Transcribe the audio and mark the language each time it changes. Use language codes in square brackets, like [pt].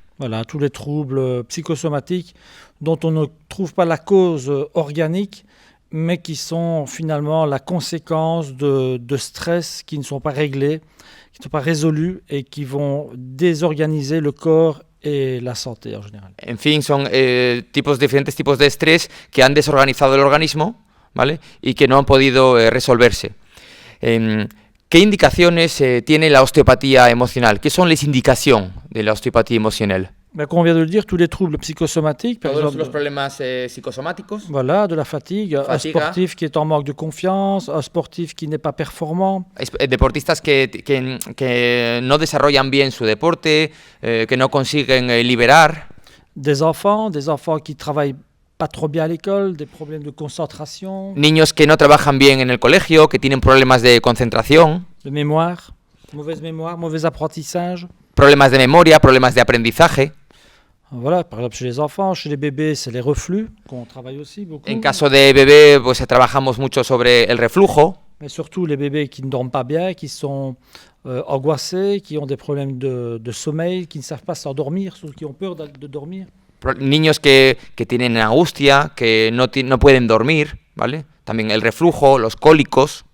[fr] Voilà, tous les troubles psychosomatiques dont on ne trouve pas la cause organique, mais qui sont finalement la conséquence de stress qui ne sont pas réglés, qui ne sont pas résolus et qui vont désorganiser le corps y la santé en general. [es] En fin, son diferentes tipos de estrés que han desorganizado el organismo, ¿vale? Y que no han podido resolverse. ¿Qué indicaciones tiene la osteopatía emocional? ¿Qué son las indicaciones de la osteopatía emocional? [fr] Comme on vient de le dire, tous les troubles psychosomatiques, par exemple, [es] los problemas psicosomáticos. [fr] Voilà, de la fatigue, un sportif qui est en manque de confiance, un sportif qui n'est pas performant. [es] Deportistas que no desarrollan bien su deporte, que no consiguen liberar. [fr] Des enfants qui travaillent pas trop bien à l'école, des problèmes de concentration. [es] Niños que no trabajan bien en el colegio, que tienen problemas de concentración. [fr] De mémoire, mauvais apprentissage. [es] Problemas de memoria, problemas de aprendizaje. [fr] Voilà, par exemple chez les enfants, chez les bébés, c'est les reflux qu'on travaille aussi beaucoup. [es] En caso de bebé, pues trabajamos mucho sobre el reflujo. [fr] Mais surtout les bébés qui ne dorment pas bien, qui sont angoissés, qui ont des problèmes de sommeil, qui ne savent pas s'endormir, qui ont peur de dormir. [es] Niños que tienen angustia, que no pueden dormir, ¿vale? También el reflujo, los cólicos.